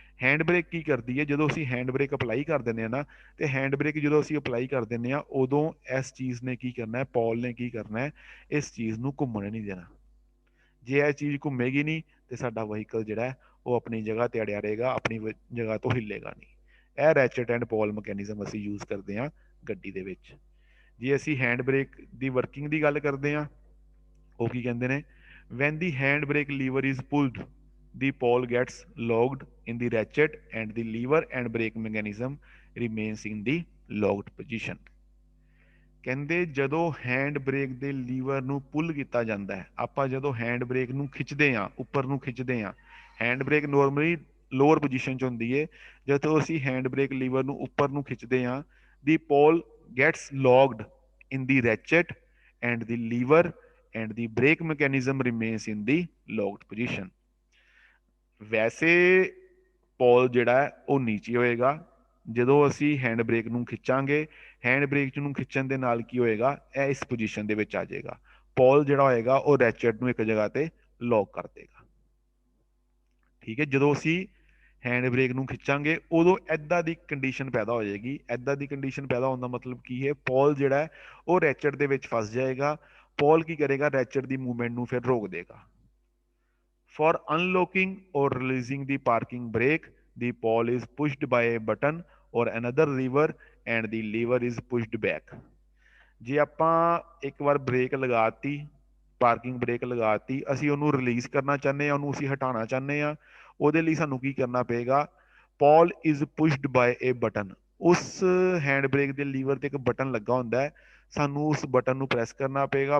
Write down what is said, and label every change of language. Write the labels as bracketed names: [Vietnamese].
[Punjabi] Hand brake ਕੀ ਕਰਦੀ ਹੈ, ਜਦੋਂ ਅਸੀਂ ਹੈਂਡ ਬ੍ਰੇਕ ਅਪਲਾਈ ਕਰ ਦਿੰਦੇ ਹਾਂ ਨਾ, ਤੇ ਹੈਂਡ ਬ੍ਰੇਕ ਜਦੋਂ ਅਸੀਂ ਅਪਲਾਈ ਕਰ ਦਿੰਦੇ ਹਾਂ, ਉਦੋਂ ਇਸ ਚੀਜ਼ ਨੇ ਕੀ ਕਰਨਾ ਹੈ, ਪੌਲ ਨੇ ਕੀ ਕਰਨਾ ਹੈ, ਇਸ ਚੀਜ਼ ਨੂੰ ਘੁੰਮਣ ਨਹੀਂ ਦੇਣਾ। ਜੇ ਇਹ ਚੀਜ਼ ਘੁੰਮੇਗੀ ਨਹੀਂ ਤੇ ਸਾਡਾ ਵਹੀਕਲ ਜਿਹੜਾ ਹੈ ਉਹ ਆਪਣੀ ਜਗ੍ਹਾ ਤੇ ਅੜਿਆ ਰਹੇਗਾ, ਆਪਣੀ ਜਗ੍ਹਾ ਤੋਂ ਹਿੱਲੇਗਾ ਨਹੀਂ। ਇਹ ਰੈਚਟ ਐਂਡ ਪੌਲ ਮੈਕੈਨਿਜ਼ਮ ਅਸੀਂ ਯੂਜ਼ ਕਰਦੇ ਹਾਂ ਗੱਡੀ ਦੇ ਵਿੱਚ। ਜੇ ਅਸੀਂ ਹੈਂਡ ਬ੍ਰੇਕ ਦੀ ਵਰਕਿੰਗ ਦੀ ਗੱਲ ਕਰਦੇ ਹਾਂ, ਉਹ ਕੀ ਕਹਿੰਦੇ ਨੇ, [English] when the handbrake lever is pulled, the pole gets locked in the ratchet and the lever and brake mechanism remains in the locked position। [Punjabi] ਕਹਿੰਦੇ ਜਦੋਂ ਹੈਂਡ ਬ੍ਰੇਕ ਦੇ ਲੀਵਰ ਨੂੰ ਪੁੱਲ ਕੀਤਾ ਜਾਂਦਾ ਹੈ, ਆਪਾਂ ਜਦੋਂ ਹੈਂਡ ਬ੍ਰੇਕ ਨੂੰ ਖਿੱਚਦੇ ਹਾਂ, ਉੱਪਰ ਨੂੰ ਖਿੱਚਦੇ ਹਾਂ, hand brake normally lower position 'ਚ ਹੁੰਦੀ ਹੈ, ਜਦੋਂ ਅਸੀਂ ਹੈਂਡ ਬ੍ਰੇਕ ਲੀਵਰ ਨੂੰ ਉੱਪਰ ਨੂੰ ਖਿੱਚਦੇ ਹਾਂ, [English] The pawl gets locked in the ratchet and the lever and the brake mechanism remains in the locked position। [Punjabi] ਵੈਸੇ ਪੌਲ ਜਿਹੜਾ ਹੈ ਉਹ ਨੀਚੇ ਹੋਏਗਾ, ਜਦੋਂ ਅਸੀਂ ਹੈਂਡ ਬ੍ਰੇਕ ਨੂੰ ਖਿੱਚਾਂਗੇ, ਹੈਂਡ ਬ੍ਰੇਕ ਨੂੰ ਖਿੱਚਣ ਦੇ ਨਾਲ ਕੀ ਹੋਏਗਾ, ਇਹ ਇਸ ਪੋਜੀਸ਼ਨ ਦੇ ਵਿੱਚ ਆ ਜਾਏਗਾ। ਪੌਲ ਜਿਹੜਾ ਹੋਏਗਾ ਉਹ ਰੈਚਟ ਨੂੰ ਇੱਕ ਜਗ੍ਹਾ ਤੇ ਲੌਕ ਕਰ ਦੇਗਾ, ਠੀਕ ਹੈ। ਜਦੋਂ ਅਸੀਂ ਹੈਂਡ ਬ੍ਰੇਕ ਨੂੰ ਖਿੱਚਾਂਗੇ ਉਦੋਂ ਐਦਾਂ ਦੀ ਕੰਡੀਸ਼ਨ ਪੈਦਾ ਹੋ ਜਾਏਗੀ। ਐਦਾਂ ਦੀ ਕੰਡੀਸ਼ਨ ਪੈਦਾ ਹੋਣ ਦਾ ਮਤਲਬ ਕੀ ਹੈ, ਪੌਲ ਜਿਹੜਾ ਹੈ ਉਹ ਰੈਚਟ ਦੇ ਵਿੱਚ ਫਸ ਜਾਏਗਾ। ਪੌਲ ਕੀ ਕਰੇਗਾ, ਰੈਚਟ ਦੀ ਮੂਵਮੈਂਟ ਨੂੰ ਫਿਰ ਰੋਕ ਦੇਗਾ। [English] For unlocking or releasing the parking brake, the pole is pushed by a button or another lever and the lever is pushed back। [Punjabi] ਜੇ ਆਪਾਂ ਇੱਕ ਵਾਰ ਬ੍ਰੇਕ ਲਗਾਤੀ, ਪਾਰਕਿੰਗ ਬ੍ਰੇਕ ਲਗਾਤੀ, ਅਸੀਂ ਉਹਨੂੰ ਰਿਲੀਜ਼ ਕਰਨਾ ਚਾਹੁੰਦੇ ਹਾਂ, ਉਹਨੂੰ ਅਸੀਂ ਹਟਾਉਣਾ ਚਾਹੁੰਦੇ ਹਾਂ, ਉਹਦੇ ਲਈ ਸਾਨੂੰ ਕੀ ਕਰਨਾ ਪਏਗਾ, [English] Pawl is pushed by a button. [Punjabi] ਉਸ ਹੈਂਡ ਬ੍ਰੇਕ ਦੇ ਲੀਵਰ ਤੇ ਇੱਕ ਬਟਨ ਲੱਗਾ ਹੁੰਦਾ ਹੈ, ਸਾਨੂੰ ਉਸ ਬਟਨ ਨੂੰ ਪ੍ਰੈਸ ਕਰਨਾ ਪਏਗਾ।